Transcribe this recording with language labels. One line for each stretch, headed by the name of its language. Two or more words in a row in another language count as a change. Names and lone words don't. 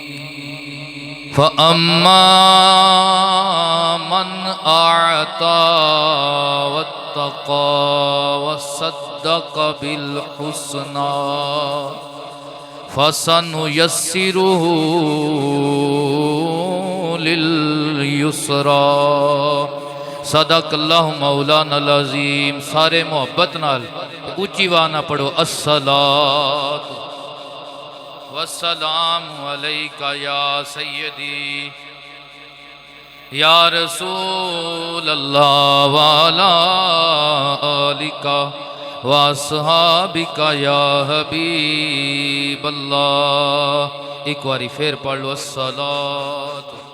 Arabic: فأما من أعطى واتقى وصدق بالحسنى فسنيسره لليسرى. صدق الله مولانا العظيم.
Punjabi: سارے محبت نال اچی آواز نال پڑھو
Arabic: الصلاة والسلام عليك يا سيدي يا رسول الله وعلى آلك وأصحابك يا حبيب الله.
Punjabi: एक बारी फिर पढ़ लो अस्सलातु।